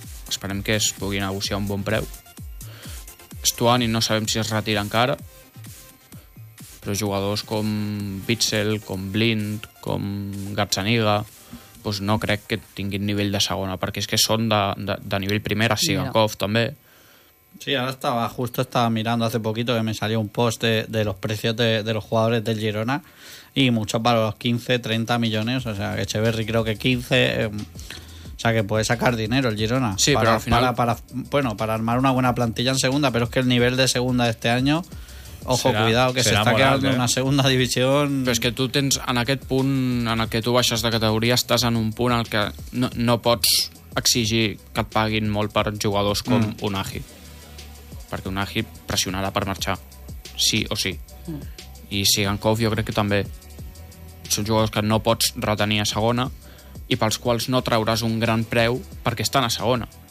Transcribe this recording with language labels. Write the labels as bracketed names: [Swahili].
[Catalan] Esperem que es pugui negociar un bon preu. Stuani, no sabem si es retira encara, però jugadors com Witzel, com Blind, com Garzaniga, doncs no crec que tinguin nivell de segona, perquè és que són de nivell primera, Sigankov també. Sí, ara estava, [Spanish] justo estaba mirando hace poquito que me salió un post de los precios de los jugadores del Girona y muchos para los 15, 30 millones, o sea, que Echeverri creo que 15, o sea, que puede sacar dinero el Girona. Sí, para, pero al final... Para armar una buena plantilla en segunda, pero es que el nivel de segunda de este año, ojo, será, cuidado, que se está quedando una segunda división... [Catalan] Però és que tu tens, en aquest punt, en el que tu baixes de categoria, estàs en un punt al que no pots exigir que et paguin molt per jugadors com un Agi. Perquè un Agi pressionarà per marxar, sí o sí. I Sigankov jo crec que també són jugadors que no pots retenir a segona i pels quals no trauràs un gran preu perquè estan a segona.